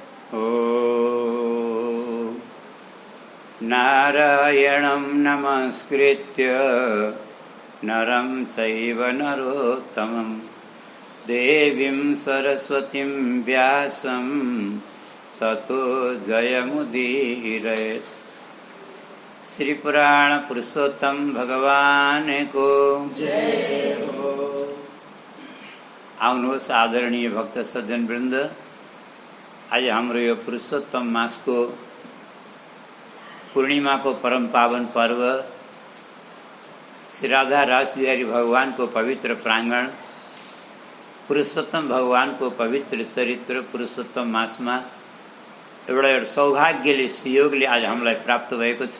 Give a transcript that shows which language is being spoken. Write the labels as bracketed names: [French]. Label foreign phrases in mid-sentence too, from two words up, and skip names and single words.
[Sanskrit] ॐ नारायणं नमस्कृत्य नरं चैव नरोत्तमं देवीं सरस्वतीं व्यासं ततो जयमुदीरयेत्। [Nepali] श्री पुराण पुरुषोत्तम भगवान को जय हो। आउनुहोस् आदरणीय भक्त सज्जन वृन्द, आज हाम्रो यो पुरुषोत्तम मासको पूर्णिमाको परम पावन पर्व श्री राधा रासबिहारी भगवानको पवित्र प्राङ्गण, पुरुषोत्तम भगवानको पवित्र चरित्र पुरुषोत्तम मासमा एउटा सौभाग्यले सुयोगले आज हामीलाई प्राप्त भएको छ।